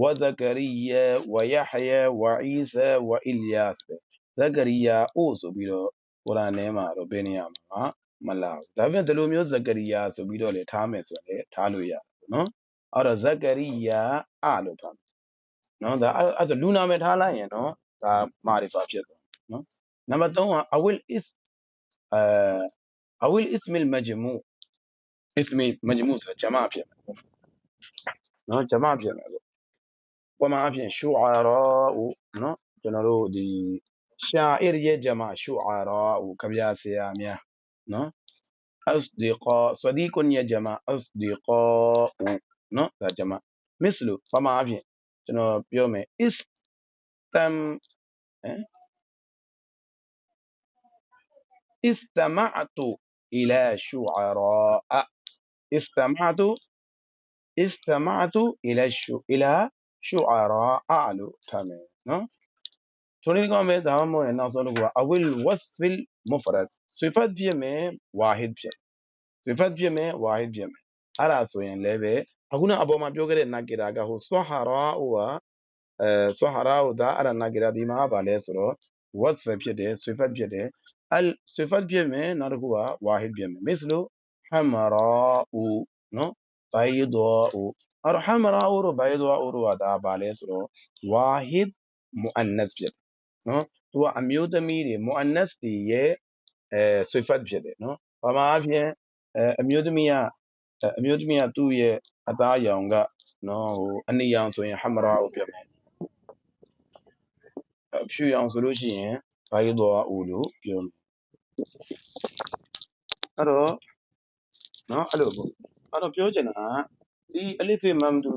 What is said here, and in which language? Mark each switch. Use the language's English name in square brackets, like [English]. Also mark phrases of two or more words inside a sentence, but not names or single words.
[Burmese] ဇကရီယာဝယဟယာဝအီဆာဝအီလျာစ်ဇကရီယာအို့ဆိုပြီးတော့ကုရ်အာန်ထဲမှာတော့ဘယ်နေရာမှာမလာဘူးဒါပေမဲ့ဒီလိုမျိုးဇကရီယာဆိုပြီးတော့လေထားမယ်ဆိုရင်ထားလို့ရတယ်နော်အဲ့တော့ဇကရီယာအလို့ထားနော်ဒါအဲ့ဆိုလူနာမည်ထားလိုက်ရင်နော်ဒါမာရီဖာဖြစ်သွားနော်နံပါတ်3ကအဝိလ်အစ် [Arabic] أو الاسم المجموع اسم مجموع [Burmese] ဆိုဂျမားဖြစ်မယ်နော်ဂျမားဖြစ်မယ်ပမာအဖြစ်ရှူအာရာနော်ကျွန်တော်တို့ဒီရှာအီရရဲ့ဂျမားရှူအာရာကဗျာဆရာများနော် [Arabic] أصدقاء صديق [Burmese] ရဲ့ဂျမား أصدقاء နော်ဒါဂျမား مثل ပမာအဖြစ်ကျွန်တော်ပြောမယ် [Arabic] استمعت إلى شعراء استمعت إلى شعراء [Burmese] လို့ထားမယ်နော်ဆိုရင်ကောင်းမယ်ဒါမှမဟုတ်ရင်နောက်ဆုံးတစ်ခုက [Arabic] أو الوصف المفرد [Burmese] ဆွေဖတ်ဖြစ်မယ်ဝါဟစ်ဖြစ် ဆွေဖတ်ဖြစ်မယ်ဝါဟစ်ဖြစ်မယ်အဲ့ဒါဆိုရင်လည်းပဲအခုနအပေါ်မှာပြောခဲ့တဲ့နဂီရာကဟိုဆွဟရာ ဟိုကဆွဟရာဟိုဒါအဲ့ဒါနဂီရာဒီမှာပါလဲဆိုတော့ဝတ်ဖ်ဖြစ်တယ်ဆွေဖတ် ဖြစ်တယ်ဆွေဖတ်ဖြစ်မယ်နောက်တစ်ခုကဝါဟစ်ဖြစ်မယ်မစ္စလို့ဟမ်ရာနော်ဘိုင်ဒိုအဲ့အဲ့တော့ hamra'u တို့ bayda'u တို့ကဒါပါလဲဆိုတော့ [Arabic] واحد مؤنث [Burmese] ဖြစ်တယ်နော်သူကအမျိုးသမီးတွေ muannas တွေရဲ့sifat ဖြစ်တယ်နော်ဘာမှအဖြစ်အမျိုးသမီးကသူ့ရဲ့အသားရောင်ကနော်ဟိုအနီရောင်ဆိုရင် hamra'u ဖြစ်မယ် ဖြူရောင်ဆိုလို့ရှိရင် bayda'u လို့ပြောမယ်အဲ့တော့နော်အဲ့လိုပေါ့အဲ့တော့ပြောချင်တာကဒီအလစ်ဖေမမ်ဒူ